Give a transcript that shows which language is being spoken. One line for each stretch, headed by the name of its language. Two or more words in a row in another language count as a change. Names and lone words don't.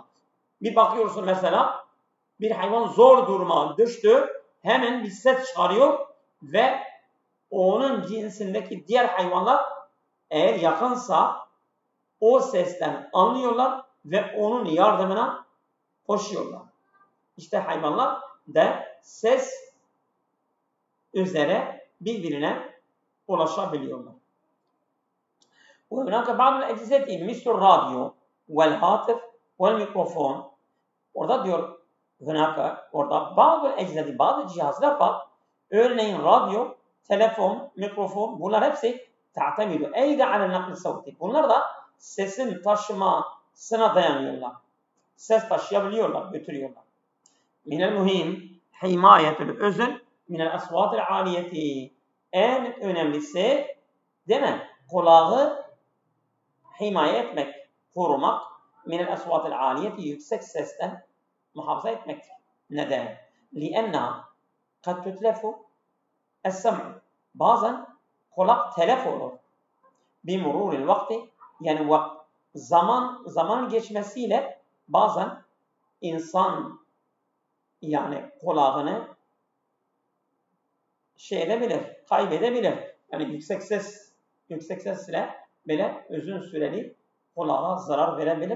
Turkish: Bir bakıyorsun mesela bir hayvan zor duruma düştü, hemen bir ses çıkarıyor ve onun cinsindeki diğer hayvanlar eğer yakınsa o sesten anlıyorlar ve onun yardımına koşuyorlar. İşte hayvanlar da ses üzere birbirine ulaşabiliyorlar.
Arabic: وهناك بعض الأجهزة مثل الراديو والهاتف والميكروفون.
Turkish: Orada diyor orada bazı cihazlar var. Örneğin radyo, telefon, mikrofon bunlar hepsi
Arabic: تعتمد أيضا على نقل الصوت.
Turkish: Bunlar da sesin taşımasına dayanıyorlar. Ses taşıyabiliyorlar, götürüyorlar.
Arabic: من المهم حماية الأذن من الأصوات العالية.
Turkish: En önemlisi değil mi? Kulağı himaye etmek, korumak
Arabic: من الأصوات العالية
Turkish: yüksek sesten muhafaza etmektir. Neden?
Arabic: لِأَنَّهَا قَدْ تُتْلَفُ السَّمْعُ.
Turkish: Bazen kulak telef olur.
Arabic: بِمُرُورِ الْوَقْتِ
Turkish: yani zaman geçmesiyle bazen insan yani kulağını kaybedebilir. Yani yüksek sesle böyle uzun süreli kulağa zarar verebilir.